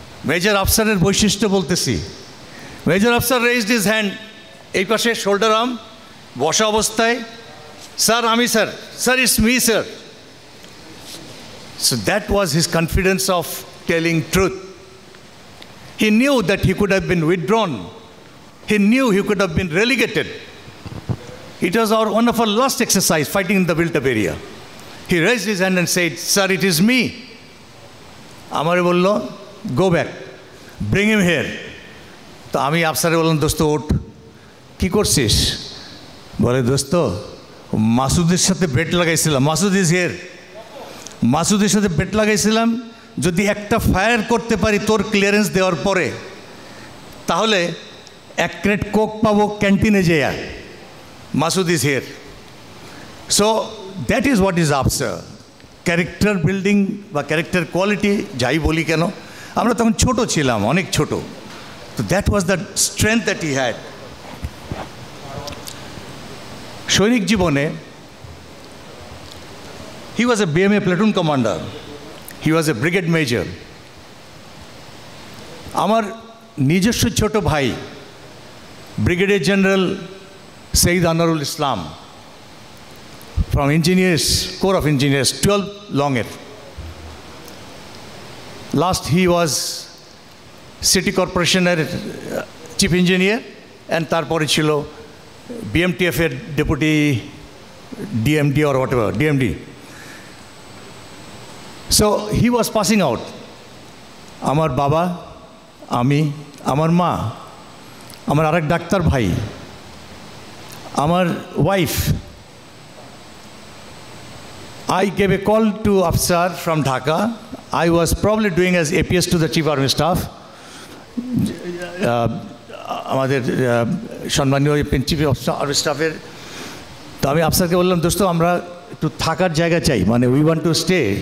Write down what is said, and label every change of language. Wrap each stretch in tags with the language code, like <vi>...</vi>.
<bn>Major আফসারের বৈশিষ্ট্য বলতেছি।</bn> <en>major Afsar raised his hand,</en> <bn>এই পাশে শোল্ডার আর্ম, বসা অবস্থায়, স্যার আমি sir,</bn> <en>Sir it's me sir. So that was his confidence of telling truth. He knew that he could have been withdrawn. He knew he could have been relegated. It was one of our last exercise fighting in the built-up area. He raised his hand and said, sir, it is me.</en> <bn>Amare bollo,</bn> <en>go back, bring him here.</en> <bn>তো আমি আফসারে বললাম, দোস্ত ওঠ, কী করছিস? বলে, দোস্ত মাসুদের সাথে বেট লাগাইছিলাম,</bn> <en>Masud is here,</en> <bn>মাসুদের সাথে বেট লাগাইছিলাম, যদি একটা ফায়ার করতে পারি তোর ক্লিয়ারেন্স দেওয়ার পরে, তাহলে 1 ক্রেট কোক পাবো ক্যান্টিনে যেয়া।</bn> <en>Masud is here. So that is what is Afsar.</en> <bn>Character building বা ক্যারেক্টার কোয়ালিটি যাই বলি কেন, আমরা তখন ছোট ছিলাম, অনেক ছোট।</bn> <en>তো that was the strength that he had.</en> <bn>সৈনিক জীবনে</bn> <en>he was a BMA platoon commander, he was a brigade major.</en> <bn>আমার নিজস্ব ছোট ভাই brigadier general Syed Anwarul Islam</bn> <en>from engineers, Corps of Engineers,</en> <bn>12 লংয়ের,</bn> <en>Last he was City Corporation chief engineer, and</en> <bn>tarpore chilo</bn> <en>BMTF deputy DMD or whatever, DMD. So he was passing out.</en> <bn>Amar baba, ami, amar ma, amar arak daktar bhai, amar wife.</bn> <en>I gave a call to Afsar from Dhaka. I was probably doing as APS to the Chief Army Staff.</en> <bn>আমাদের সম্মানীয় chief army স্টাফের, তো আমি আফসারকে বললাম, দোস্ত আমরা একটু থাকার জায়গা চাই, মানে</bn> <en>We want to stay.</en>